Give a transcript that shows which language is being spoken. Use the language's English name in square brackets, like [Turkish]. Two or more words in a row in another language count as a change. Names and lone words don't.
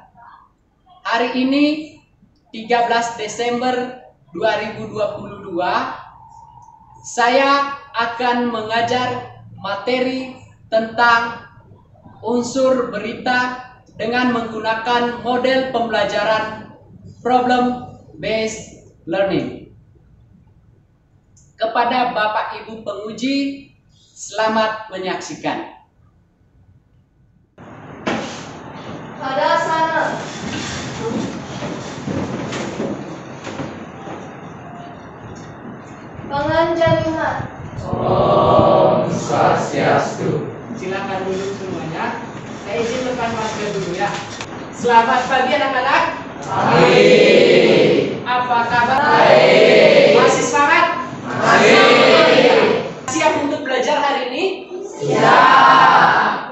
[Indonesian] Hari ini 13 Desember 2022, saya akan mengajar materi tentang unsur berita dengan menggunakan model pembelajaran [English] problem based learning. [Indonesian] Kepada Bapak Ibu penguji, selamat menyaksikan. Pada sana. Panganjaliman. [Balinese] Om Swastiastu. [Indonesian] Silakan duduk semuanya. Saya izin lepas masker dulu ya. Selamat pagi anak-anak. Pagi. Apa kabar? Baik. Masih semangat? Masih. Siap untuk belajar hari ini? Siap.